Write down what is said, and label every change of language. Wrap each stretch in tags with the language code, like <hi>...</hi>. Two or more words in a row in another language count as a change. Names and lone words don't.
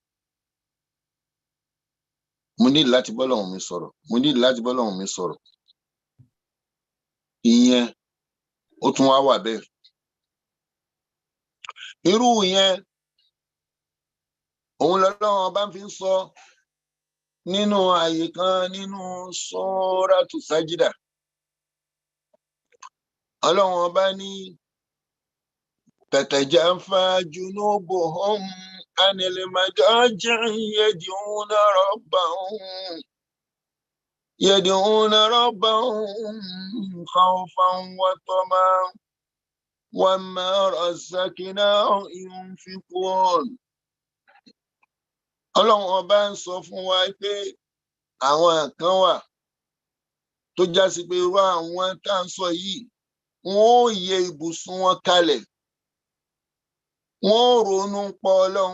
<yo>mo ní láti bọ́lọ́run mi sọ̀rọ̀ mo ní láti bọ́lọ́run mi sọ̀rọ̀ ìyẹn ó tún wá wà bẹ́ẹ̀. Irú yẹn òun lọ́lọ́run bá fi ń sọ nínú àyè kan nínú Suratu Sajida Ọlọ́run ọba ní</yo> <ar>تتجافى جنوبهم عن المضاجع يدعون ربهم خوفا وطمعا ومما رزقناهم ينفقون.</ar> <yo>Ọlọ́run ọba ń sọ fún wa pé àwọn kan wà tó já sí pé irú àwọn tá à ń sọ yìí wọn ò yẹ ibùsùn wọn kalẹ̀ wọn ò ronú pa Ọlọ́run</yo>